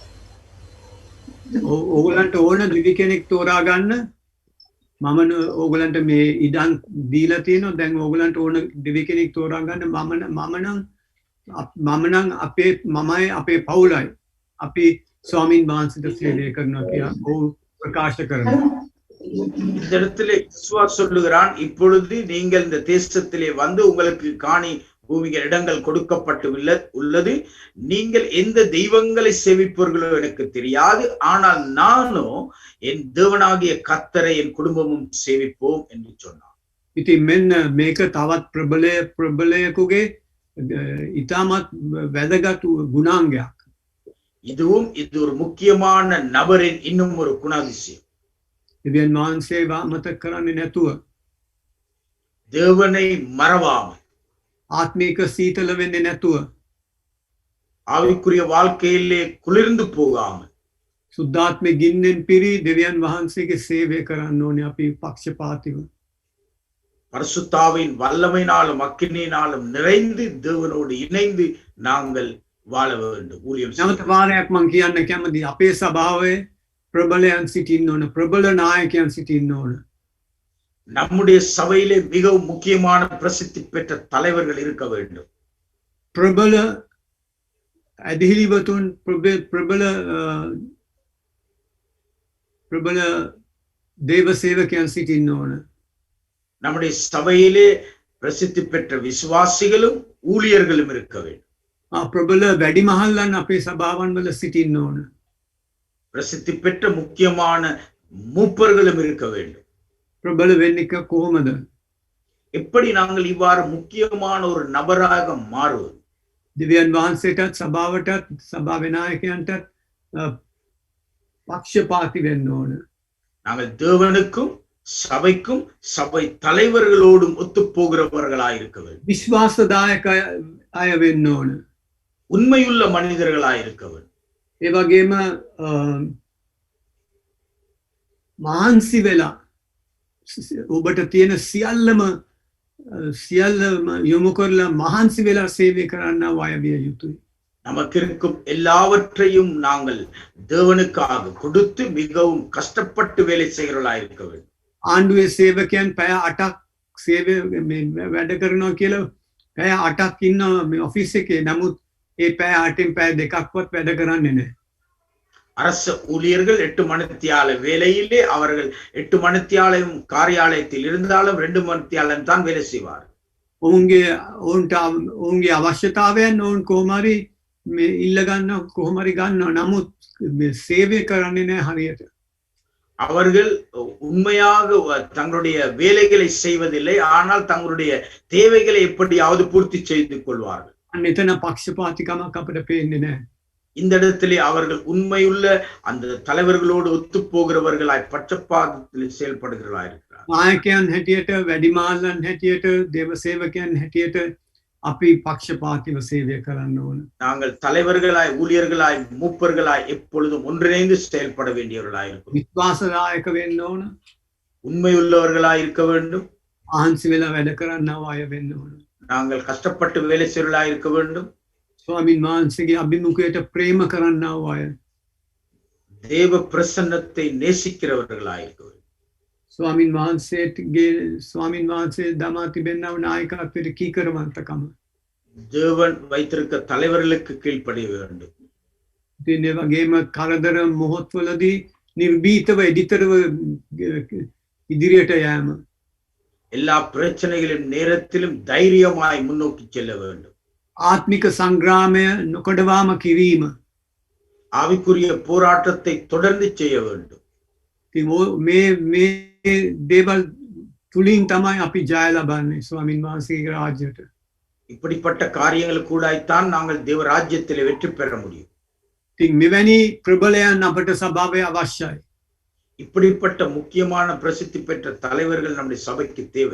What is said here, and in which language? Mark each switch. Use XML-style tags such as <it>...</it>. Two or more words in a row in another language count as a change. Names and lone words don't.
<si>ඕගලන්ට ඕන දිවි කෙනෙක් තෝරා ගන්න. මම ඕගලන්ට මේ ඉඩම් දීලා තියෙනවා. දැන් ඕගලන්ට ඕන දිවි කෙනෙක් තෝරා ගන්න. මම නම් මමයි අපේ පවුලයි අපි ස්වාමීන් වහන්සේට සේවය කරනවා කියලා ප්‍රකාශ කරනවා.</si> <ta>இந்த இடத்திலே யெசுவா சொல்லுகிறான், இப்பொழுது நீங்கள் இந்த தேசத்திலே வந்து உங்களுக்கு காணி பூமிகள் இடங்கள் கொடுக்கப்பட்டு உள்ளது. நீங்கள் எந்த தெய்வங்களை சேவிப்பவர்களோ எனக்கு தெரியாது, ஆனால் நானோ என் தேவனாகிய கர்த்தரை என் குடும்பமும் சேவிப்போம் என்று சொன்னான்.</ta> <si>ඉතින් මෙන්න මේක තවත් ප්‍රබලයකුගේ ඉතාමත් වැදගත් ගුණාංගයක්.</si> <ta>இது ஒரு முக்கியமான நபரின் இன்னும் ஒரு குணாதிசயம்.</ta> <si>දෙවියන් වහන්සේව අමතක කරන්නේ නැතුව,</si> <ta>தேவனை மறவாமல்,</ta> <si>ආත්මික සීතල වෙන්නේ නැතුව,</si> <ta>ஆவிக்குரிய வாழ்க்கையிலே குளிர்ந்து போகாமல்,</ta> <si>සුද්ධාත්මේ ගින්නෙන් පිරි දෙවියන් වහන්සේගේ සේවය කරන්න ඕනේ අපි පක්ෂපාතීව.</si> <ta>பரிசுத்தாவின் வல்லமையினாலும் அக்கினியினாலும் நிறைந்து தேவனோடு இணைந்து நாங்கள் வாழ வேண்டும். ஊழியம்</ta> <si>නැවත වාරයක් මං කියන්න කැමති අපේ සභාවේ ප්‍රබලයන් සිටින්න ඕන, ප්‍රබල නායකයන් සිටින්න ඕන.</si> <ta>நம்முடைய சபையிலே மிகவும் முக்கியமான பிரசித்தி பெற்ற தலைவர்கள் இருக்க வேண்டும்.</ta> <si>ප්‍රබල ඇදහිලිවතුන්, ප්‍රබල දේව සේවකයන් සිටින්න ඕන.</si> <ta>நம்முடைய சபையிலே பிரசித்தி பெற்ற விசுவாசிகளும் ஊழியர்களும் இருக்க வேண்டும்.</ta> <si>ප්‍රබල වැඩිමහල්ලන් අපේ සභාවන් වල සිටින්න ඕන.</si> <ta>பிரசித்தி பெற்ற முக்கியமான மூப்பர்களும் இருக்க வேண்டும்.</ta> <si>ප්‍රබල වෙන්නේ කොහොමද?</si> <ta>எப்படி நாங்கள் இவ்வாறு முக்கியமான ஒரு நபராக மாறுவது?</ta> <si>දෙවියන් වහන්සේටත් සභාවටත් සභාවේ නායකයන්ටත් පක්ෂපාතී වෙන්න ඕන.</si> <ta>நாங்கள் தேவனுக்கும் சபைக்கும் சபை தலைவர்களோடும் ஒத்து போகிறவர்களாய் இருக்க வேண்டும்.</ta> <si>විශ්වාසදායක අය වෙන්න ඕන.</si> <ta>உண்மையுள்ள மனிதர்களாய் இருக்க வேண்டும்.</ta> <si>ඒ වගේම මහන්සි වෙලා ඔබට තියෙන සියල්ලම යොමු කරලා මහන්සි වෙලා සේවය කරන්න අය විය යුතුයි.</si> <ta>நமக்கு இருக்கும் எல்லாவற்றையும் நாங்கள் தேவனுக்காக கொடுத்து மிகவும் கஷ்டப்பட்டு வேலை செய்கிறவர்களாய் இருக்க வேண்டும்.</ta> <si>ආණ්ඩුවේ සේවකයන් පැය 8ක් සේවය වැඩ කරනවා කියලා පැය 8ක් ඉන්නවා මේ ඔෆිස් එකේ. නමුත් ඒ පැය 8න් පැය 2ක්වත් වැඩ කරන්නේ නැහැ.</si> <ta>அரச ஊழியர்கள் 8 மணித்தியால வேலையிலே அவர்கள் 8 மணித்தியாலம் காரியாலயத்தில் இருந்தாலும் 2 மணித்தியாலம் தான் வேலை செய்வார்.</ta> <si>ඔවුන්ගේ අවශ්‍යතාවයන් ඔවුන් කොහොමරි ඉල්ල ගන්න කොහොමරි ගන්නවා. නමුත් සේවය කරන්නේ නැහැ හරියට.</si> <ta>அவர்கள் உண்மையாக தங்களுடைய வேலைகளை செய்வதில்லை, ஆனால் தங்களுடைய தேவைகளை எப்படியாவது பூர்த்தி செய்து கொள்வார்கள்.</ta> <si>මෙතන පක්ෂපාතිකමක් අපිට පේන්නේ නැහැ.</si> <ta>இந்த இடத்திலே அவர்கள் உண்மையுள்ள அந்த தலைவர்களோடு ஒத்துப் போகிறவர்களாய் பட்சபாதத்தில் செயல்படுகிறவர்களாய் இருக்கிறார்.</ta> <si>නායකයන් හැටියට වැඩිමාල්ලන් හැටියට දේව සේවකයන් හැටියට අපි පක්ෂපාතිව සේවය කරන්න ඕන.</si> <ta>நாங்கள் தலைவர்களாய் ஊழியர்களாய் மூப்பர்களாய் எப்பொழுதும் ஒன்றிணைந்து செயல்பட வேண்டியவர்களாய் இருக்கும்.</ta> <si>විශ්වාසදායක වෙන්න ඕන.</si> <ta>உண்மையுள்ளவர்களாய் இருக்க வேண்டும்.</ta> <si>ආහන්සි වෙලා වැඩ කරන්නව අය වෙන්න ඕන.</si> <ta>நாங்கள் கஷ்டப்பட்டு வேலை செய்வர்களாய் இருக்க வேண்டும்.</ta> <si>ස්වාමින් වහන්සේගේ අභිමුඛයට ප්‍රේම කරන්නව අය.</si> <ta>தேவ பிரசன்னத்தை நேசிக்கிறவர்களாய் இருக்க வேண்டும்.</ta> <si>ස්වාමින් වහන්සේ දමා තිබෙන්නව නායකත්වයට කීකරවන්තකම.</si> <ta>தேவன் வைத்திருக்க தலைவர்களுக்கு கீழ்ப்படிய வேண்டும்.</ta> <si>ඉතින් ඒ වගේම කරදර මොහොත්වලදී නිර්භීතව එඩිතරව ඉදිරියට යෑම.</si> <ta>எல்லா பிரச்சனைகளின் நேரத்திலும் தைரியமாய் முன்னோக்கி செல்ல வேண்டும்.</ta> <si>ආත්මික සංග්‍රාමය නොකඩවාම කිරීම.</si> <ta>ஆவிக்குரிய போராட்டத்தை தொடர்ந்து செய்ய வேண்டும்.</ta> <si>ඉතින් මේ දේවල් තුලින් තමයි අපි ජය ලබන්නේ ස්වාමින් වහන්සේගේ රාජ්‍යයට.</si> <ta>இப்படிப்பட்ட காரியங்கள் கூடாய்த்தான் நாங்கள் தேவ ராஜ்யத்தில் வெற்றி பெற முடியும்.</ta> <si>ඉතින් මෙවැනි ප්‍රබලයන් අපට සභාවේ අවශ්‍යයි.</si> <ta>இப்படிப்பட்ட முக்கியமான பிரசித்தி பெற்ற தலைவர்கள் நம்முடைய சபைக்கு தேவை.</ta>